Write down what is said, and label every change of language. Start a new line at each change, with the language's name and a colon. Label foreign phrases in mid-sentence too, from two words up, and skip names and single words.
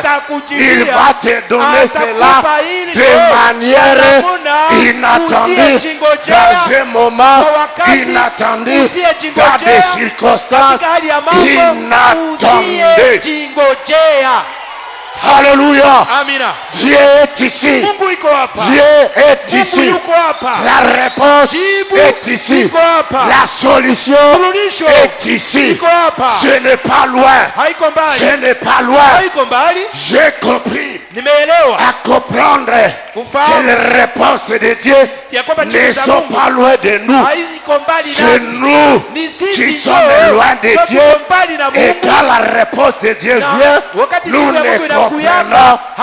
French: Il va te donner cela de manière inattendue, dans un moment inattendu, dans des circonstances inattendues. Alléluia. Amina. Dieu est ici.
Swahili: Mungu iko hapa.
French: Dieu est ici.
Swahili: Mungu yuko hapa.
French: La réponse
Swahili: Jibu
French: est ici.
Swahili: iko hapa.
French: La solution
Swahili: Suluhisho
French: est ici.
Swahili: iko hapa.
French: Ce n'est pas loin.
Swahili: Haiko mbali.
French: Ce n'est pas loin.
Swahili: Haiko mbali.
French: J'ai compris
Swahili: Nimeelewa.
French: à comprendre que les réponses de Dieu ne sont pas loin de nous. C'est nous qui sommes loin de Dieu. Et quand la réponse de Dieu vient, nous ne comprenons pas.